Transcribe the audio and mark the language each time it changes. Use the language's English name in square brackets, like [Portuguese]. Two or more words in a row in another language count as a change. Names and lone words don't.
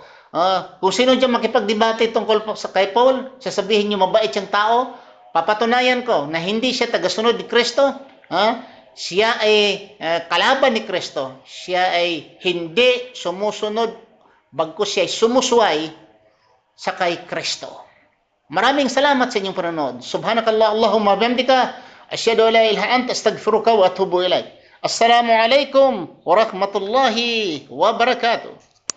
[Filipino] Kung sino dyan makipagdebate tungkol po sa kay Paul, sasabihin nyo mabait siyang tao, papatunayan ko na hindi siya tagasunod ni Kristo. Siya ay kalaban ni Kristo. Siya ay hindi sumusunod, bagkus siya ay sumusway sa kay Kristo. Maraming salamat sa inyong panonood. [Arabic] سبحانك، اللهم بحمدك، أشهد أن لا إله إلا أنت، أستغفرك وأتوب إليك. السلام عليكم ورحمة الله وبركاته.